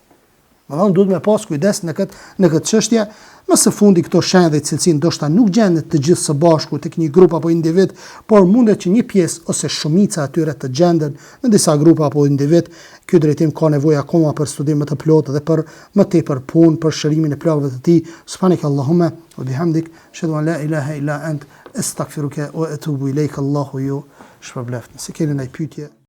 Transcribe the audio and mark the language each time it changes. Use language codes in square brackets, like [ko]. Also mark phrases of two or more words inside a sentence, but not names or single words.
[sq] Më thonë duhet me pas kujdes në këtë çështje, më së fundi këto shenjë dhe cilësi ndoshta nuk gjendet të gjithë së bashku tek një grup apo individ, por mundet që një pjesë ose shumica atyre të gjenden në disa grupa apo individ. Ky drejtim ka nevojë akoma për studim më të plotë dhe për më tepër punë për shërimin e plagëve të tij. [ar] سبحانك اللهم وبحمدك أشهد أن لا إله إلا أنت أستغفرك وأتوب إليك. [sq] Allahu ju shpërbleft. Nëse keni ndaj pyetje